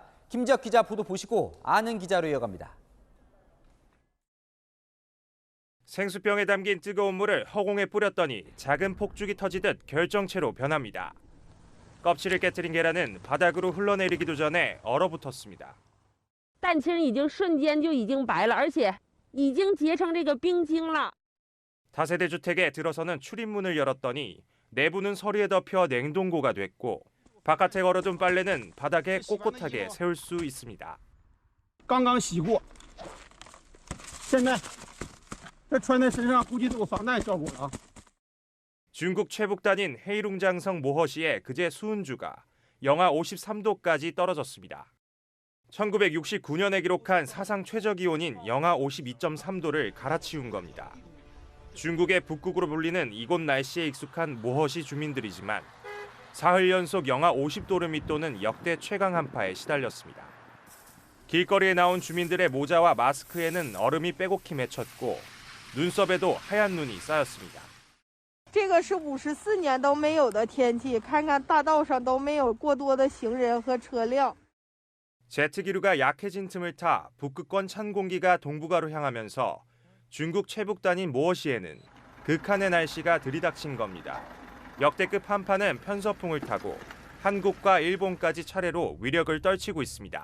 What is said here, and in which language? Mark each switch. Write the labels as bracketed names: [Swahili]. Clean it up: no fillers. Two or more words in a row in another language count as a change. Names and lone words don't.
[Korean] 김지혁 기자 보도 보시고 아는 기자로 이어갑니다. 생수병에 담긴 뜨거운 물을 허공에 뿌렸더니 작은 폭죽이 터지듯 결정체로 변합니다. 껍질을 깨트린 계란은 바닥으로 흘러내리기도 전에 얼어붙었습니다. [Chinese] 蛋清已经瞬间就已经白了，而且已经结成这个冰晶了。 [Korean] 다세대 주택에 들어서는 출입문을 열었더니 내부는 서리에 덮여 냉동고가 됐고 바깥에 걸어둔 빨래는 바닥에 꼿꼿하게 세울 수 있습니다. [Chinese] 刚刚洗过，现在这穿在身上估计都有防弹效果了。 [Korean] 중국 최북단인 헤이룽장성 모허시의 그제 수은주가 영하 53도까지 떨어졌습니다. 1969년에 기록한 사상 최저 기온인 영하 52.3도를 갈아치운 겁니다. 중국의 북극으로 불리는 이곳 날씨에 익숙한 모허시 주민들이지만 사흘 연속 영하 50도를 밑도는 역대 최강 한파에 시달렸습니다. 길거리에 나온 주민들의 모자와 마스크에는 얼음이 빼곡히 맺혔고 눈썹에도 하얀 눈이 쌓였습니다. [Chinese] 这个是54年都没有的天气，看看大道上都没有过多的行人和车辆。 [Korean] 제트기류가 약해진 틈을 타 북극권 찬 공기가 동북아로 향하면서 중국 최북단인 모어시에는 극한의 날씨가 들이닥친 겁니다. 역대급 한파는 편서풍을 타고 한국과 일본까지 차례로 위력을 떨치고 있습니다.